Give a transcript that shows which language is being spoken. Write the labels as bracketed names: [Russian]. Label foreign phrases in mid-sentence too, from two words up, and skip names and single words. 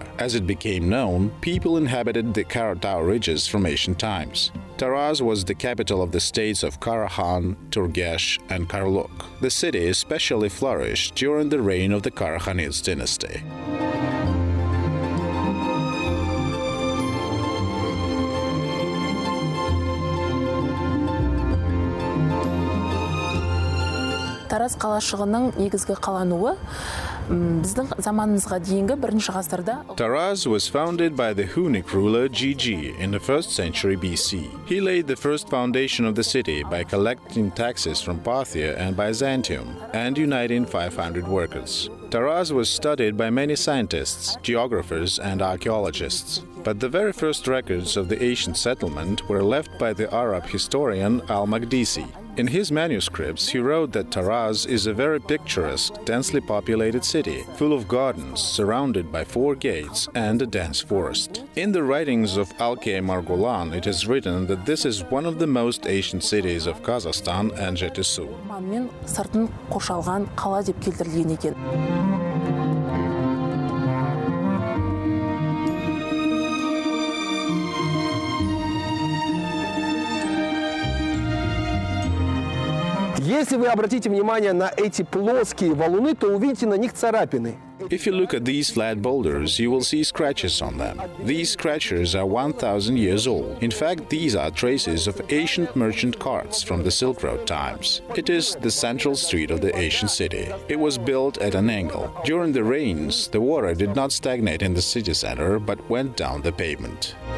[English] As it became known, people inhabited the Karatau ridges from ancient times. Taraz was the capital of the states of Karahan, Turgesh, and Karluk. The city especially flourished during the reign of the Karahanid dynasty. [Kazakh] Тараз қалашығының негізгі қалануы біздің заманымызға дейінгі бірінші ғасырда. [English] Taraz was founded by the Hunnic ruler Gigi in the 1st century BC. He laid the first foundation of the city by collecting taxes from Parthia and Byzantium and uniting 500 workers. Taraz was studied by many scientists, geographers, and archaeologists. But the very first records of the ancient settlement were left by the Arab historian Al-Maqdisi. In his manuscripts, he wrote that Taraz is a very picturesque, densely populated city, full of gardens, surrounded by 4 gates and a dense forest. In the writings of Alkay Margolan, it is written that this is one of the most ancient cities of Kazakhstan and Jetissu. [Kazakh] Мен сыртын қоршалған қала деп келтірілген екен. [Russian] Если вы обратите внимание на эти плоские валуны, то увидите на них царапины. [English] If you look at these flat boulders, you will see scratches on them. These scratches are 1,000 years old. In fact, these are traces of ancient merchant carts from the Silk Road times. It is the central street of the ancient city. It was built at an angle. During the rains, the water did not stagnate in the city center, but went down the pavement.